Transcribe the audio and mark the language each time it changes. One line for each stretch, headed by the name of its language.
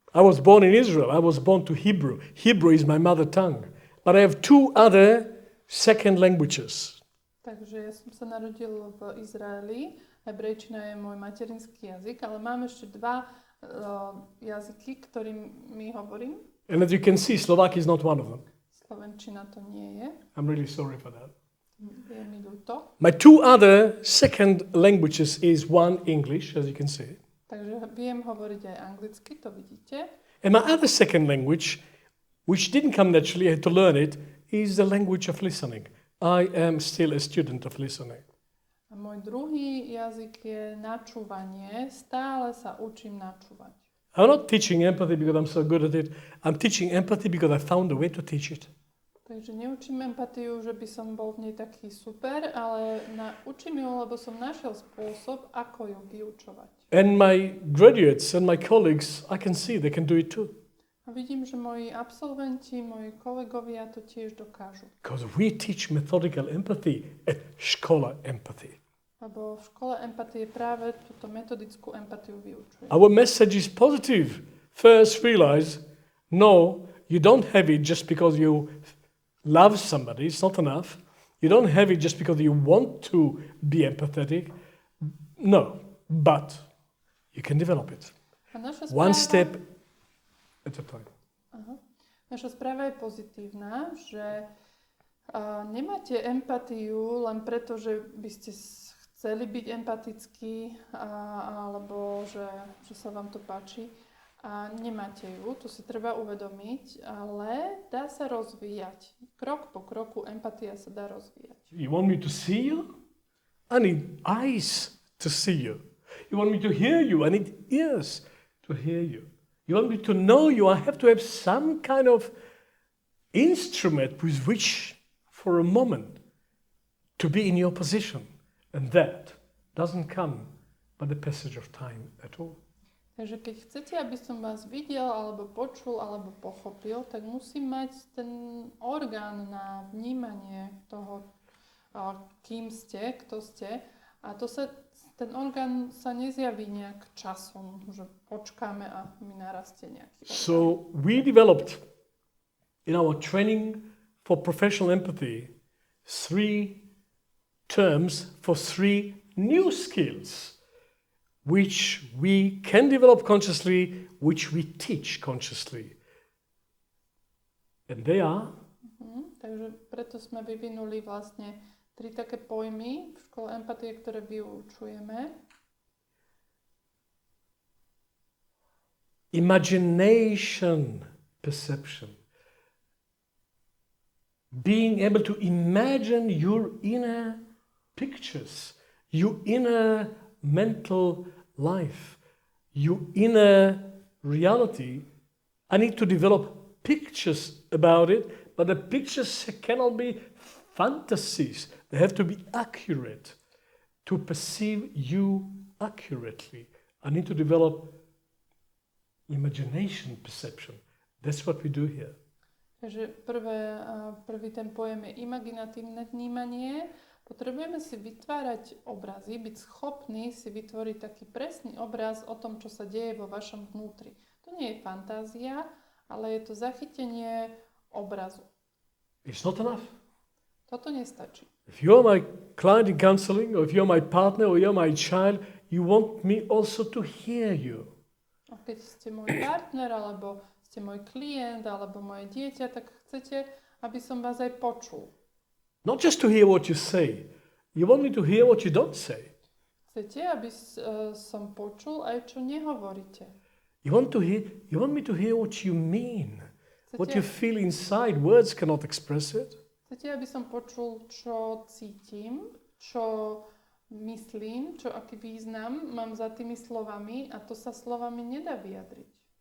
English: I was born in Israel. I was born to Hebrew. Hebrew is my mother tongue. But I have two other second languages.
Slovak: Takže ja som sa narodil v Izraeli. Hebrejčina je môj materinský jazyk, ale mám ešte dva jazyky, ktorými hovorím.
English: And as you can see, Slovak is not one of them.
Slovak: Slovenčina to nie je.
English: I'm really sorry for that.
Slovak: Je mi ľúto.
English: My two other second languages is one English, as you can see.
Slovak: Takže viem hovoriť aj anglicky, to vidíte.
English: And my other second language, which didn't come naturally, I had to learn it, is the language of listening. I am still a student of listening.
Slovak: A môj druhý jazyk je načúvanie. Stále sa učím načúvať.
English: I'm not teaching empathy because I'm so good at it. I'm teaching empathy because I found a way to teach it.
Slovak: Takže neučím empatiu, že by som bol v nej taký super, ale učím ju, lebo som našiel spôsob, ako ju vyučovať.
English: And my graduates and my colleagues, I can see they can do it too.
Slovak: A vidím, že moji absolventi, moji kolegovia to tiež dokážu.
English: Because we teach methodical empathy at Škola Empathy.
Slovak: Lebo v škole empatie práve túto metodickú empatiu vyučujem.
English: Our message is positive. First, realize, no, you don't have it just because you love somebody. It's not enough. You don't have it just because you want to be empathetic. No, but you can develop it. One step at a time.
Slovak: Naša správa je pozitívna, že nemáte empatiu len preto, že by ste chceli byť empatickí, alebo že sa vám to páči. A nemáte ju, to si treba uvedomiť, ale dá sa rozvíjať. Krok po kroku empatia sa dá rozvíjať.
English: You want me to see you? I need eyes to see you. You want me to hear you? I need ears to hear you. You want me to know you? I have to have some kind of instrument with which, for a moment, to be in your position. And that doesn't come by the passage of time at all.
Slovak: Takže keď chcete, aby som vás videl, alebo počul, alebo pochopil, tak musím mať ten orgán na vnímanie toho, kým ste, kto ste. A ten orgán sa nezjaví nejak časom, že počkáme a mi narastie nejaký orgán.
English: So we developed in our training for professional empathy 3 terms for 3 new skills which we can develop consciously, which we teach consciously. And they are?
Slovak: Takže preto sme vyvinuli vlastne 3 také pojmy v škole empatie, ktoré vyučujeme.
English: Imagination perception. Being able to imagine your inner pictures, your inner mental life, your inner reality. I need to develop pictures about it, but the pictures cannot be fantasies. They have to be accurate to perceive you accurately. I need to develop imagination perception. That's what we do here.
Slovak: Takže prvý ten pojem je imaginatívne vnímanie, Potrebujeme si vytvárať obrazy, byť schopní si vytvoriť taký presný obraz o tom, čo sa deje vo vašom vnútri. To nie je fantázia, ale je to zachytenie obrazu.
English: It's not enough.
Slovak: Toto nestačí.
English: If you're my client in counseling, or if you're my partner, or you're my child, you want me also to hear you.
Slovak: A keď ste môj partner, alebo ste môj klient, alebo moje dieťa, tak chcete, aby som vás aj počul.
English: Not just to hear what you say. You want me to hear what you don't say.
Slovak: Chcete, aby som počul aj čo nehovoríte.
English: You want me to hear what you mean.
Slovak: Chcete,
English: What you feel inside. Words cannot express it.
Slovak: Chcete, aby som počul, čo cítim, čo myslím, čo aký význam mám za tými slovami a to sa slovami nedá vyjadriť.